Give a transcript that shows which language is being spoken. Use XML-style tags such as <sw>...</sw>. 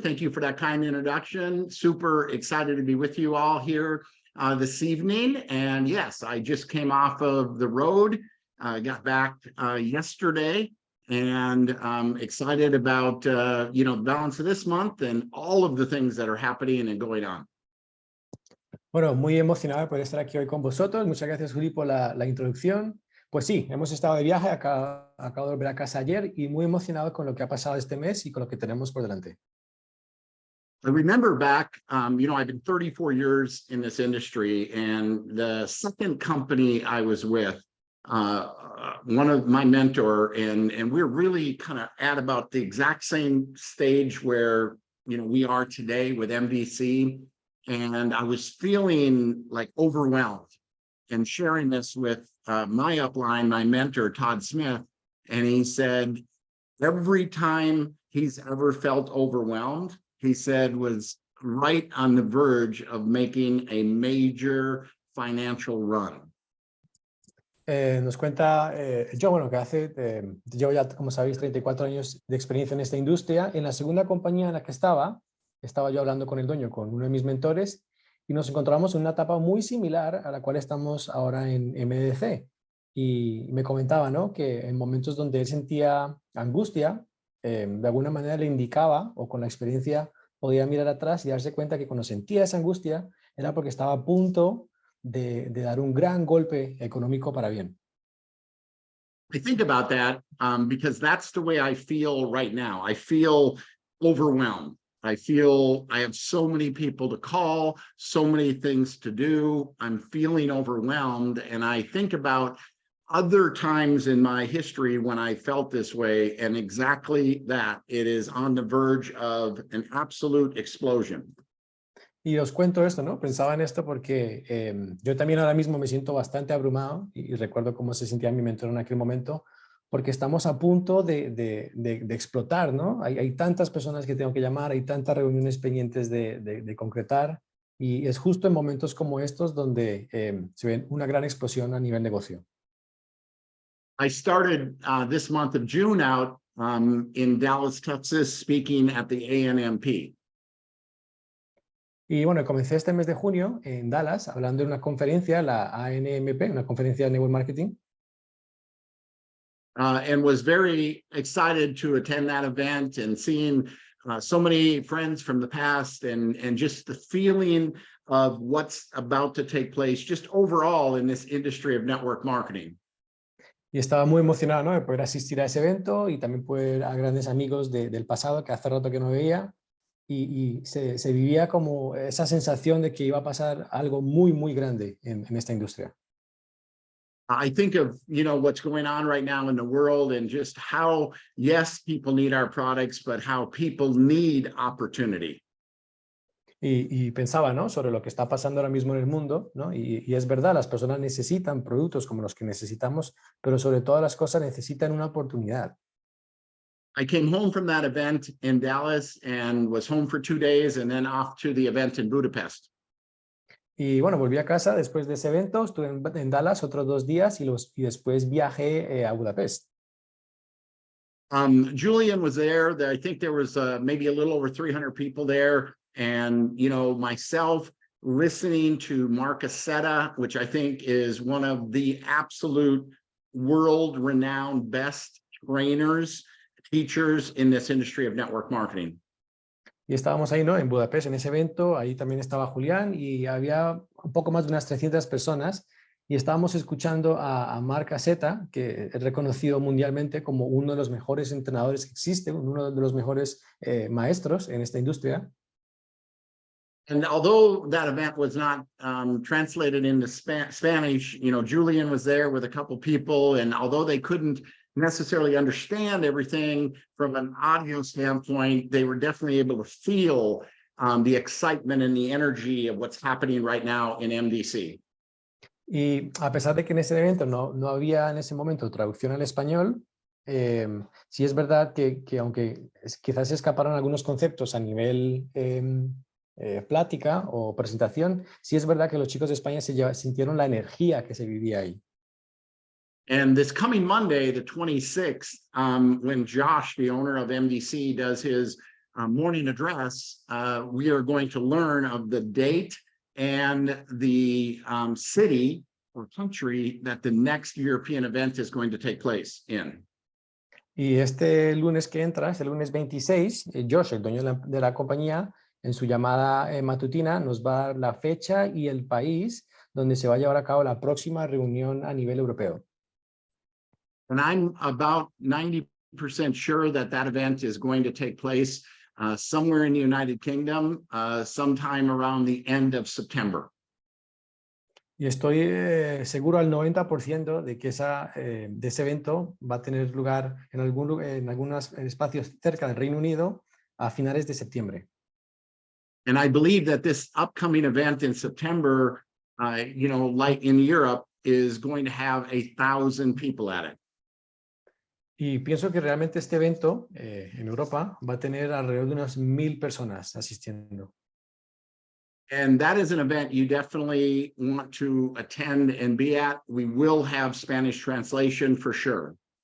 <en>Thank you for that kind introduction. Super excited to be with you all here this evening. And yes, I just came off of the road, got back yesterday, and I'm excited about the balance of this month and all of the things that are happening and going on.</en> <es>Bueno, muy emocionado por estar aquí hoy con vosotros. Muchas gracias, Juli, por la introducción. Pues sí, hemos estado de viaje, acabo de volver a casa ayer y muy emocionado con lo que ha pasado este mes y con lo que tenemos por delante.</es> <en>I remember back, I've been 34 years in this industry, and the second company I was with, one of my mentor, and we're really kind of at about the exact same stage where, we are today with MDC, and I was feeling like overwhelmed and sharing this with my upline, my mentor, Todd Smith, and he said, every time he's ever felt overwhelmed, he said, was right on the verge of making a major financial run.</en> <es>Nos cuenta yo, bueno, que llevo ya, como sabéis, 34 años de experiencia en esta industria. En la segunda compañía en la que estaba yo hablando con el dueño, con uno de mis mentores, y nos encontramos en una etapa muy similar a la cual estamos ahora en MDC. Y me comentaba, ¿no?, que en momentos donde él sentía angustia, de alguna manera le indicaba, o con la experiencia podía mirar atrás y darse cuenta que cuando sentía esa angustia era porque estaba a punto de dar un gran golpe económico para bien.</es> <en>I think about that because that's the way I feel right now. I feel overwhelmed. I feel I have so many people to call, so many things to do. I'm feeling overwhelmed. And I think about other times in my history when I felt this way, and exactly that. It is on the verge of an absolute explosion.</en> <es>Y os cuento esto, ¿no? Pensaba en esto porque yo también ahora mismo me siento bastante abrumado y recuerdo cómo se sentía mi mentor en aquel momento, porque estamos a punto de explotar, ¿no? Hay tantas personas que tengo que llamar, hay tantas reuniones pendientes de concretar, y es justo en momentos como estos donde se ve una gran explosión a nivel negocio.</es> <en>I started this month of June out in Dallas, Texas, speaking at the ANMP.</en> <es>Y bueno, comencé este mes de junio en Dallas hablando en una conferencia, la ANMP, una conferencia de Network Marketing.</es> <en>and was very excited to attend that event and seeing so many friends from the past and just the feeling of what's about to take place just overall in this industry of network marketing.</en> <es>Y estaba muy emocionado, ¿no?, de poder asistir a ese evento y también poder ver a grandes amigos del pasado que hace rato que no veía y se vivía como esa sensación de que iba a pasar algo muy, muy grande en esta industria.</es> <en>I think of, what's going on right now in the world and just how, yes, people need our products, but how people need opportunity.</en> <es>Y pensaba, ¿no?, sobre lo que está pasando ahora mismo en el mundo, ¿no? Y es verdad, las personas necesitan productos como los que necesitamos, pero sobre todas las cosas necesitan una oportunidad.</es> <en>I came home from that event in Dallas and was home for 2 days and then off to the event in Budapest.</en> <es>Y bueno, volví a casa después de ese evento, estuve en Dallas otros 2 días y después viajé a Budapest.</es> <en>Julian was there. I think there was maybe a little over 300 people there. And, myself listening to Mark Aceta, which I think is one of the absolute world-renowned best trainers, teachers in this industry of network marketing.</en> <es>Y estábamos ahí, ¿no?, en Budapest, en ese evento. Ahí también estaba Julián y había un poco más de unas 300 personas y estábamos escuchando a Mark Aceta, que es reconocido mundialmente como uno de los mejores entrenadores que existe, uno de los mejores maestros en esta industria.</es> <en>And although that event was not translated into Spanish, Julian was there with a couple people, and although they couldn't necessarily understand everything from an audio standpoint, they were definitely able to feel the excitement and the energy of what's happening right now in MDC.</en> <es>Y a pesar de que en ese evento no había en ese momento traducción al español, sí es verdad que aunque quizás se escaparon algunos conceptos a nivel plática o presentación, sí es verdad que los chicos de España sintieron la energía que se vivía ahí.</es> <en>And this coming Monday, the 26th, when Josh, the owner of MDC, does his morning address, we are going to learn of the date and the city or country that the next European event is going to take place in.</en> <es>Y este lunes que entra, el lunes 26, Josh, el dueño de la compañía, en su llamada matutina nos va a dar la fecha y el país donde se va a llevar a cabo la próxima reunión a nivel europeo.</es> <en>And I'm about 90% sure that event is going to take place somewhere in the United Kingdom, sometime around the end of September.</en> <es>Y estoy seguro al 90% de que de ese evento va a tener lugar en algunos espacios cerca del Reino Unido a finales de septiembre.</es> <en>And I believe that this upcoming event in September, like in Europe, is going to have 1,000 people at it.</en> <es>Y pienso que realmente este evento en Europa va a tener alrededor de unas 1,000 personas asistiendo.</es> <en>And that is an event you definitely want to attend and be at. We will have Spanish translation for sure.</en>